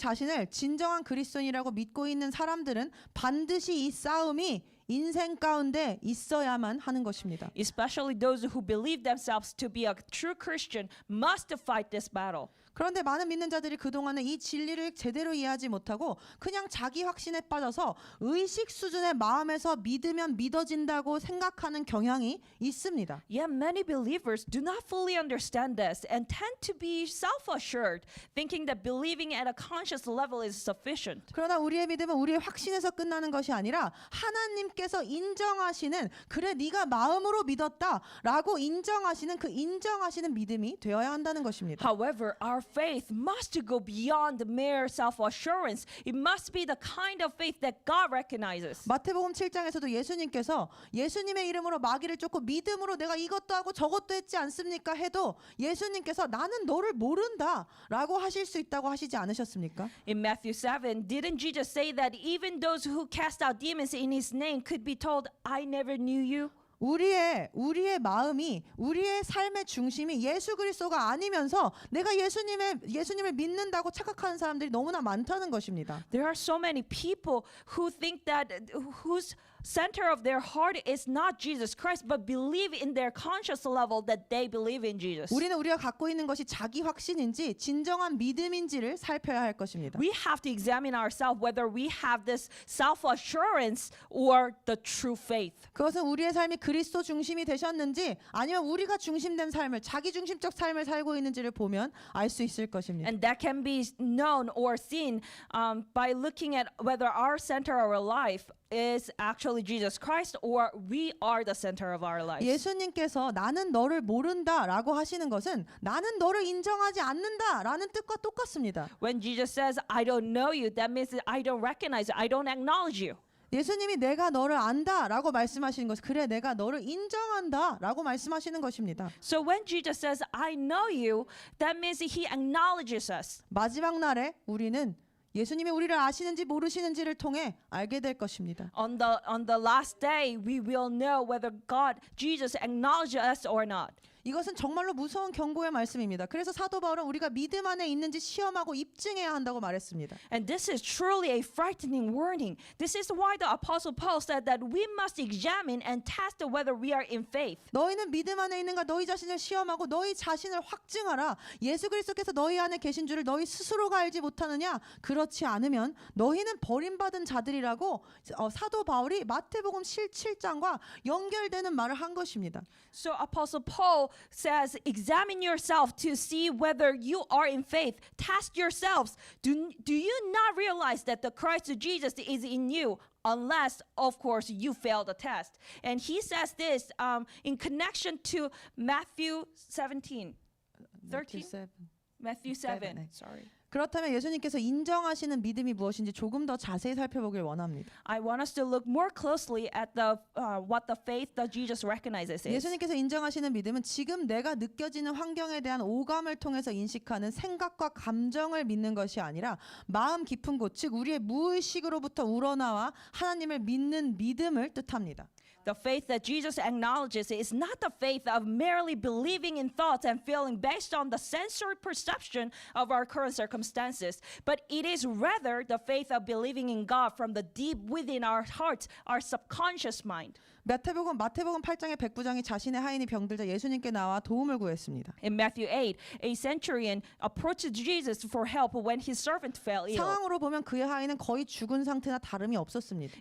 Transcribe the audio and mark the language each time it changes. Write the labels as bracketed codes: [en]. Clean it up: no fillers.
[ko] 자신을 진정한 그리스도인이라고 믿고 있는 사람들은 반드시 이 싸움이 인생 가운데 있어야만 하는 것입니다. [en] Especially those who believe themselves to be a true Christian must fight this battle. [ko] 그런데 많은 믿는 자들이 그동안에 이 진리를 제대로 이해하지 못하고 그냥 자기 확신에 빠져서 의식 수준의 마음에서 믿으면 믿어진다고 생각하는 경향이 있습니다. [en] Yet many believers do not fully understand this and tend to be self-assured, thinking that believing at a conscious level is sufficient. [ko] 그러나 우리의 믿음은 우리의 확신에서 끝나는 것이 아니라 하나님께서 인정하시는 그래 네가 마음으로 믿었다라고 인정하시는 그 인정하시는 믿음이 되어야 한다는 것입니다. [en] However, our faith must go beyond mere self-assurance. It must be the kind of faith that God recognizes. [ko] 마태복음 7장에서도 예수님께서 예수님의 이름으로 마귀를 쫓고 믿음으로 내가 이것도 하고 저것도 했지 않습니까? 해도 예수님께서 나는 너를 모른다라고 하실 수 있다고 하시지 않으셨습니까? [en] In Matthew 7, didn't Jesus say that even those who cast out demons in his name could be told, I never knew you? [ko] 우리의 마음이 우리의 삶의 중심이 예수 그리스도가 아니면서 내가 예수님을 믿는다고 착각하는 사람들이 너무나 많다는 것입니다. [en] There are so many people who think that whose center of their heart is not Jesus Christ, but believe in their conscious level that they believe in Jesus. [ko] 우리는 우리가 갖고 있는 것이 자기 확신인지 진정한 믿음인지를 살펴야 할 것입니다. [en] We have to examine ourselves whether we have this self-assurance or the true faith. [ko] 그것은 우리의 삶이 그리스도 중심이 되셨는지 아니면 우리가 중심된 삶을 자기 중심적 삶을 살고 있는지를 보면 알 수 있을 것입니다. [en] And that can be known or seen by looking at whether our center of our life is actually Jesus Christ or we are the center of our lives. [ko] 예수님께서 나는 너를 모른다라고 하시는 것은 나는 너를 인정하지 않는다라는 뜻과 똑같습니다. [en] When Jesus says, I don't know you, that means that I don't recognize you, I don't acknowledge you. [ko] 예수님이 내가 너를 안다라고 말씀하시는 것은 그래 내가 너를 인정한다라고 말씀하시는 것입니다. [en] So when Jesus says, I know you, that means he acknowledges us. [ko] 마지막 날에 우리는 예수님이 우리를 아시는지 모르시는지를 통해 알게 될 것입니다. [en] On the last day, we will know whether Jesus acknowledges us or not. [ko] 이것은 정말로 무서운 경고의 말씀입니다. 그래서 사도 바울은 우리가 믿음 안에 있는지 시험하고 입증해야 한다고 말했습니다. [en] And this is truly a frightening warning. This is why the Apostle Paul said that we must examine and test whether we are in faith. [ko] 너희는 믿음 안에 있는가 너희 자신을 시험하고 너희 자신을 확증하라. 예수 그리스도께서 너희 안에 계신 줄을 너희 스스로가 알지 못하느냐? 그렇지 않으면 너희는 버림받은 자들이라고 사도 바울이 마태복음 7장과 연결되는 말을 한 것입니다. [en] So Apostle Paul says, examine yourself to see whether you are in faith. Test yourselves. Do you not realize that the Christ Jesus is in you? Unless, of course, you fail the test. And he says this in connection to Matthew 13. Matthew 7. Sorry. [ko] 그렇다면 예수님께서 인정하시는 믿음이 무엇인지 조금 더 자세히 살펴보길 원합니다. [en] I want us to look more closely at what the faith that Jesus recognizes is. [ko] 예수님께서 인정하시는 믿음은 지금 내가 느껴지는 환경에 대한 오감을 통해서 인식하는 생각과 감정을 믿는 것이 아니라 마음 깊은 곳, 즉 우리의 무의식으로부터 우러나와 하나님을 믿는 믿음을 뜻합니다. [en] The faith that Jesus acknowledges is not the faith of merely believing in thoughts and feeling based on the sensory perception of our current circumstances, but it is rather the faith of believing in God from the deep within our hearts, our subconscious mind. [ko] 마태복음 8장의 백부장이 자신의 하인이 병들자 예수님께 나와 도움을 구했습니다. [en] In Matthew 8, a centurion approached Jesus for help when his servant fell ill. [ko] 상황으로 보면 그의 하인은 거의 죽은 상태나 다름이 없었습니다.